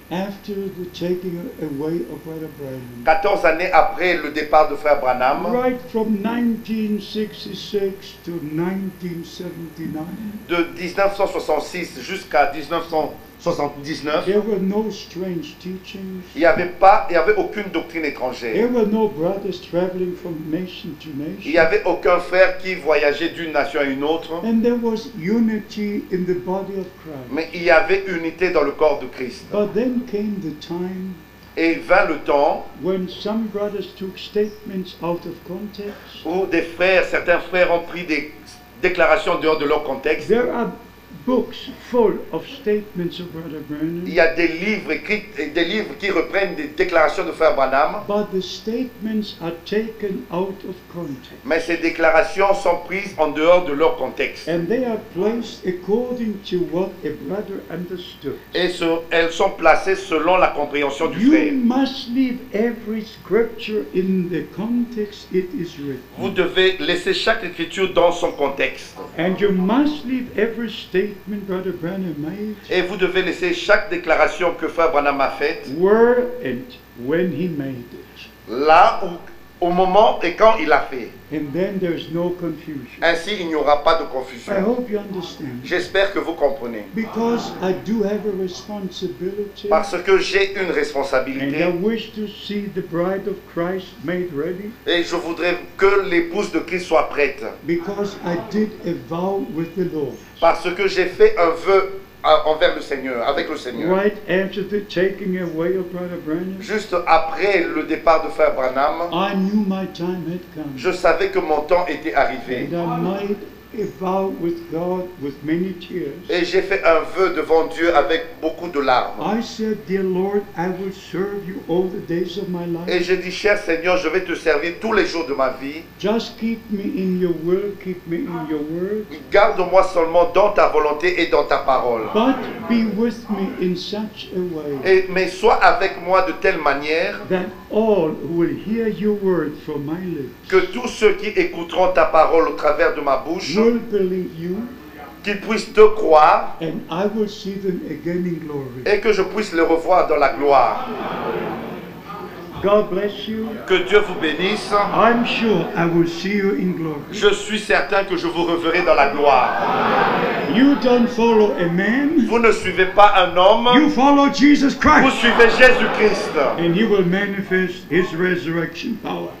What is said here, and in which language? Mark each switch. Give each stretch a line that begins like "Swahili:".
English: after the taking away of Brother Branham.
French: 14 années après le départ de Frère Branham,
English: Right from 1966 to 1979,
French: de 1966 jusqu'à 1979,
English: there were no strange teachings.
French: il n'y avait aucune doctrine étrangère.
English: There were no brothers traveling from nation to
French: Il n'y
English: nation.
French: avait aucun frère qui voyageait d'une nation à une autre,
English: And there was unity in the body of Christ.
French: mais il y avait unité dans le corps de Christ.
English: But then came the time
French: Et vint le temps
English: when some brothers took statements out of context.
French: où certains frères ont pris des déclarations dehors de leur contexte.
English: There are books full of statements of Brother Branham,
French: Il y a des livres écrits, des livres qui reprennent des déclarations de Frère Branham,
English: but the statements are taken out of context.
French: mais ces déclarations sont prises en dehors de leur contexte.
English: And they are placed according to what a brother understood.
French: Et elles sont placées selon la compréhension du
English: You
French: frère.
English: must leave every scripture in the context it is
French: Vous
English: written.
French: devez laisser chaque écriture dans son contexte.
English: And you must leave every statement Brother Branham made
French: Et vous devez laisser chaque déclaration que Frère Branham a faite
English: where and when he made it.
French: là où, au moment et quand il a fait.
English: And then there's no confusion.
French: Ainsi, il n'y aura pas de
English: I
French: confusion.
English: hope you understand.
French: J'espère que vous comprenez.
English: Because I do have a responsibility.
French: Parce que j'ai une
English: And I
French: responsabilité
English: wish to see the bride of Christ made ready.
French: et je voudrais que l'épouse de Christ soit prête.
English: Because I did a vow with the Lord.
French: Parce que j'ai fait un vœu envers le Seigneur, avec le Seigneur.
English: Right after the taking away of Brother Branham,
French: Juste après le départ de Frère Branham,
English: I knew my time had come.
French: je savais que mon temps était arrivé.
English: And I made a vow with God with many tears.
French: Et j'ai fait un vœu devant Dieu avec beaucoup de larmes.
English: I said, Dear Lord, I will serve you all the days of my
French: Et
English: life.
French: j'ai dit, cher Seigneur, je vais te servir tous les jours de ma vie.
English: Just keep me in your will, keep me in your word.
French: Garde-moi seulement dans ta volonté et dans ta parole.
English: But be with me in such a way
French: Mais sois avec moi de telle manière
English: that all who will hear your word from my lips
French: que tous ceux qui écouteront ta parole au travers de ma bouche,
English: will believe you,
French: qu'ils puissent te croire
English: and I will see them again in glory.
French: et que je puisse les revoir dans la gloire.
English: God bless you.
French: Que Dieu vous bénisse.
English: I'm sure I will see you in glory.
French: Je suis certain que je vous reverrai dans la gloire.
English: You don't follow a man,
French: Vous ne suivez pas un homme,
English: you follow Jesus
French: vous
English: Christ.
French: suivez Jésus-Christ.
English: And he will manifest his resurrection power.